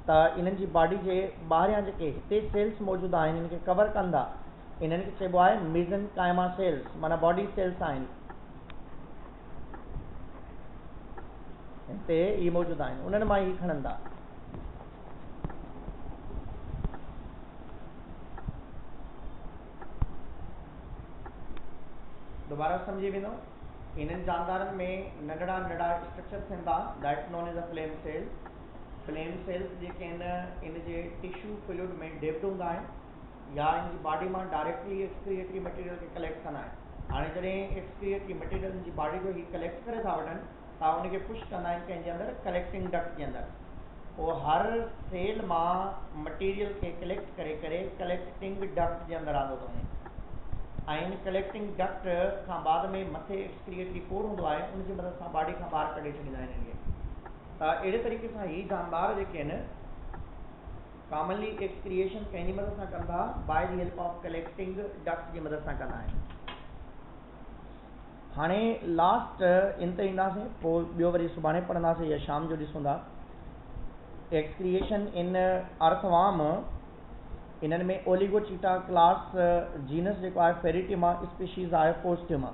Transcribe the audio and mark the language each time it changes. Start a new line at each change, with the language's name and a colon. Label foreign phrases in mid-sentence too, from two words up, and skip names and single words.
Sindhi: त इन्हनि जी बॉडी जे ॿाहिरियां जेके हिते सेल्स मौजूदु आहिनि इन्हनि खे कवर कंदा, इन्हनि खे चइबो आहे
English: mesenchyma cells,
Sindhi: माना
English: body cells
Sindhi: आहिनि। हिते ई मौजूद आहिनि, उन्हनि मां ई खणंदा। दोबारा सम्झी वेंदो, इन्हनि जानदारनि में नंढड़ा नंढड़ा स्ट्रक्चर थियनि था,
English: that known as a flame cells. flame cells
Sindhi: जेके आहिनि इन जे
English: tissue fluid
Sindhi: में डिप्ड हूंदा आहिनि या इन जी बॉडी मां
English: directly excretory material
Sindhi: खे कलेक्ट कंदा आहिनि। हाणे जॾहिं
English: excretory material
Sindhi: इन जी बॉडी जो ही कलेक्ट करे था वठनि त उनखे पुश कंदा आहिनि कंहिंजे अंदरि
English: collecting duct
Sindhi: जे अंदरि। पोइ हर सेल मां मटीरियल खे कलेक्ट करे करे
English: collecting duct
Sindhi: जे अंदरि आंदो थो वञे ऐं इन
English: collecting duct
Sindhi: खां बाद में मथे
English: excretory pore
Sindhi: हूंदो आहे, उनजी मदद सां बॉडी खां ॿाहिरि कढी छॾींदा आहिनि इनखे। त अहिड़े तरीक़े सां ही जानदार जेके आहिनि
English: commonly excretion
Sindhi: कंहिंजी मदद सां कनि था,
English: by the help of collecting duct
Sindhi: जी मदद सां कंदा आहिनि। हाणे लास्ट इन ते ईंदासीं, पोइ ॿियो वरी सुभाणे पढ़ंदासीं या शाम जो ॾिसूं था।
English: excretion in earthworm,
Sindhi: इन्हनि में
English: Oligochaeta class
Sindhi: जीनस जेको आहे
English: Pheretima species
Sindhi: आहे पोस्ट्यूमा।